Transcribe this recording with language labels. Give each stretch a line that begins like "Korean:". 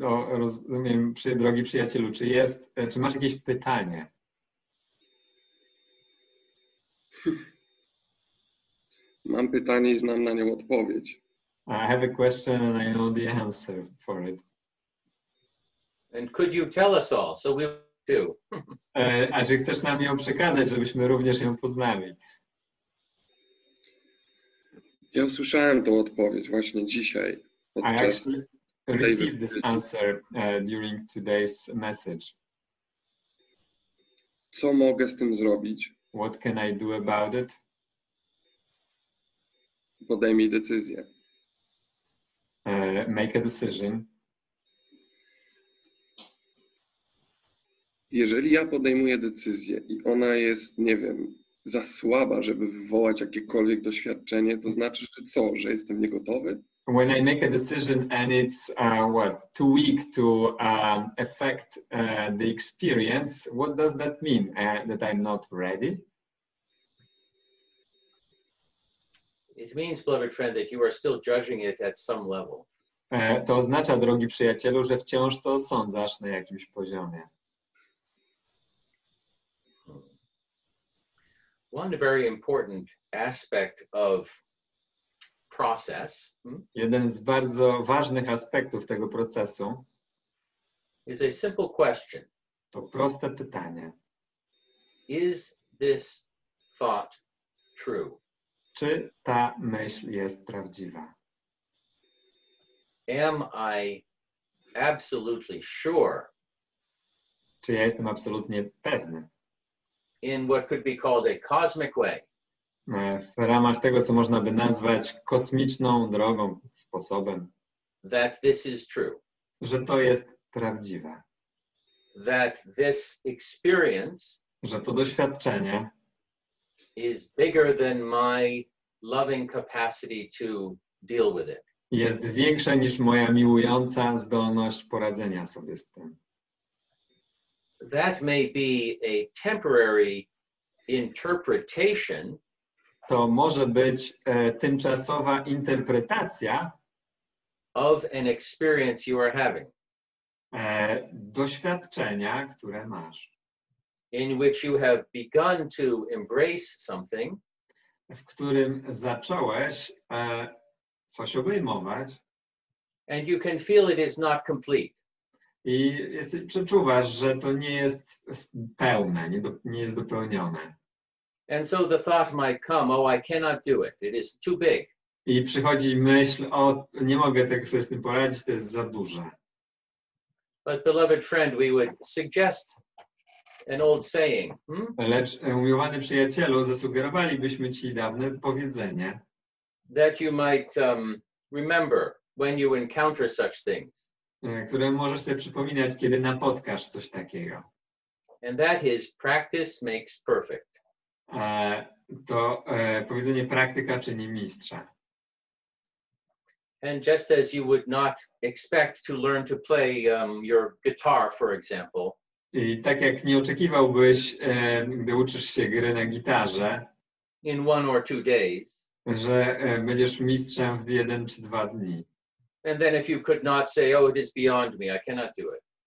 Polish: Rozumiem, drogi przyjacielu, czy masz jakieś pytanie? Mam pytanie i znam na nią odpowiedź.
English: I have a question and I know the answer for it. And could you tell us all so we do?
Polish: A czy chcesz nam ją przekazać, żebyśmy również ją poznali? Ja usłyszałem tą odpowiedź właśnie dzisiaj
English: I
Polish: podczas
English: actually received this answer during today's message.
Polish: Co mogę z tym zrobić?
English: What can I do about it?
Polish: Podejmij decyzję.
English: Make a decision.
Polish: Jeżeli ja podejmuję decyzję i ona jest, nie wiem, za słaba, żeby wywołać jakiekolwiek doświadczenie, to znaczy, że co? Że jestem niegotowy?
English: When I make a decision and it's too weak to affect the experience, what does that mean? That I'm not ready? It means, beloved friend, that you are still judging it at some level.
Polish: To oznacza, drogi przyjacielu, że wciąż to osądzasz na jakimś poziomie.
English: One very important aspect of process
Polish: Jeden z bardzo ważnych aspektów tego procesu
English: is a simple question.
Polish: to proste pytanie.
English: Is this thought true?
Polish: czy ta myśl jest prawdziwa?
English: Am I absolutely sure
Polish: Czy ja jestem absolutnie pewny
English: in what could be called a cosmic way
Polish: w ramach tego, co można by nazwać kosmiczną drogą, sposobem,
English: that this is true,
Polish: że to jest prawdziwe,
English: that this experience
Polish: że to doświadczenie
English: is bigger than my loving capacity to deal with it?
Polish: jest większe niż moja miłująca zdolność poradzenia sobie z tym.
English: That may be a temporary interpretation
Polish: To może być tymczasowa interpretacja
English: of an experience you are having,
Polish: doświadczenia, które masz,
English: in which you have begun to embrace something,
Polish: w którym zacząłeś coś obejmować
English: and you can feel it is not complete.
Polish: i przeczuwasz, że to nie jest pełne, nie jest dopełnione.
English: And so the thought might come, oh, I cannot do it. It is too big.
Polish: I przychodzi myśl, o, nie mogę tego sobie z tym poradzić, to jest za duże.
English: But beloved friend, we would suggest an old saying.
Polish: Lecz, umiłowany przyjacielu, zasugerowalibyśmy ci dawne powiedzenie,
English: That you might remember when you encounter such things.
Polish: które możesz sobie przypominać, kiedy napotkasz coś takiego.
English: And that is, practice makes perfect.
Polish: To powiedzenie praktyka czyni mistrza.
English: And just as you would not expect to learn to play your guitar, for example,
Polish: I tak jak nie oczekiwałbyś, gdy uczysz się gry na gitarze,
English: in 1 or 2 days,
Polish: że będziesz mistrzem w 1 czy 2 dni.
English: and then if you could not say, oh, it is beyond me, I cannot do it.